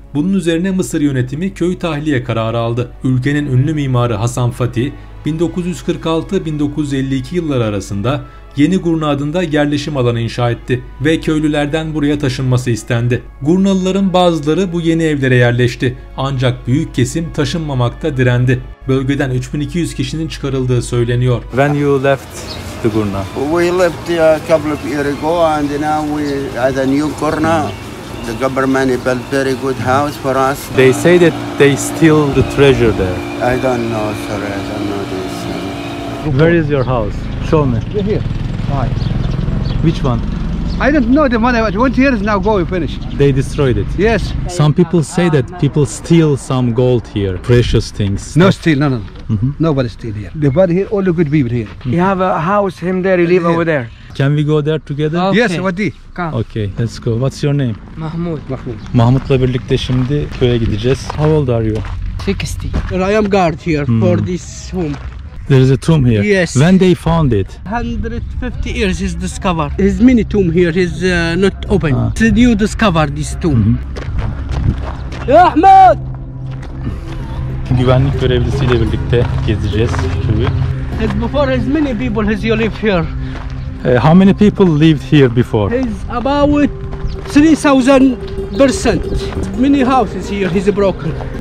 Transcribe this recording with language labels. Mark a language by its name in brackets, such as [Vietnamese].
[Turkish] Bunun üzerine Mısır yönetimi köyü tahliye kararı aldı. Ülkenin ünlü mimarı Hasan Fatih 1946-1952 yılları arasında Yeni Gurna adında yerleşim alanı inşa etti ve köylülerden buraya taşınması istendi. Gurnalıların bazıları bu yeni evlere yerleşti ancak büyük kesim taşınmamakta direndi. Bölgeden 3200 kişinin çıkarıldığı söyleniyor. [English] When you left the Gurna? We left a couple of years ago and now we at a new Gurna. The government built very good house for us. They say that they steal the treasure there. I don't know, sir. I don't know this. Where is your house? Show me. Here. Why? Which one? I don't know the money. 20 years now go finish. They destroyed it. Yes. Some people say that people steal some gold here, precious things. No steal, no. Nobody steal here. The body here, all the good people here. You have a house, him there, you live over there. Can we go there together? Okay. Yes, what do? Come. Okay, let's go. What's your name? Mahmoud. [Turkish] Mahmut'la birlikte şimdi köye gideceğiz. [English] How old are you? 60. I am guard here for this home. There is a tomb here. Yes. When they found it? 150 years is discovered. His mini tomb here is not open. It's a new discover this tomb. Ahmed! [Turkish] Güvenlik görevlisiyle birlikte gezeceğiz köyü. [English] As before, as many people as you live here. How many people lived here before? He's about 3,000%. Many houses here he's broken.